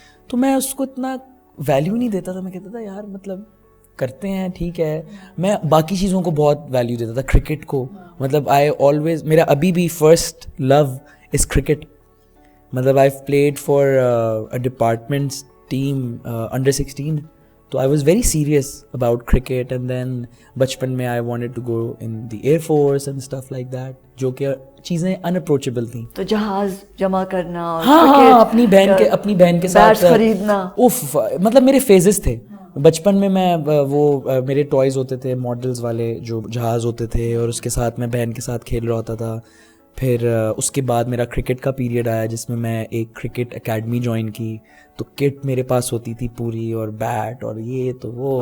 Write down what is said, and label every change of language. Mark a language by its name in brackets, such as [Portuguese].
[Urdu] تو میں اس کو اتنا ویلیو نہیں دیتا تھا, میں کہتا تھا یار مطلب کرتے ہیں ٹھیک ہے. میں باقی چیزوں کو بہت ویلیو دیتا تھا, کرکٹ کو, مطلب [English] I always, [Urdu] میرا ابھی بھی [English] first love is [Urdu] کرکٹ. [English] مطلب I played for a departments team under 16, تو I was very serious about cricket, and then [Urdu] بچپن میں [English] I wanted to go in the Air Force and stuff like that, [Urdu] جو کہ چیزیں [English] unapproachable تھیں. [Urdu] تو جہاز جمع کرنا اور ہاں اپنی بہن کے ساتھ خریدنا, مطلب میرے فیزز تھے بچپن میں وہ میرے ٹوائز ہوتے تھے ماڈلز والے جو جہاز ہوتے تھے, اور اس کے ساتھ میں بہن کے ساتھ کھیل رہا ہوتا تھا. پھر اس کے بعد میرا کرکٹ کا پیریڈ آیا جس میں میں ایک کرکٹ اکیڈمی جوائن کی, تو کٹ میرے پاس ہوتی تھی پوری, اور بیٹ اور یہ تو وہ.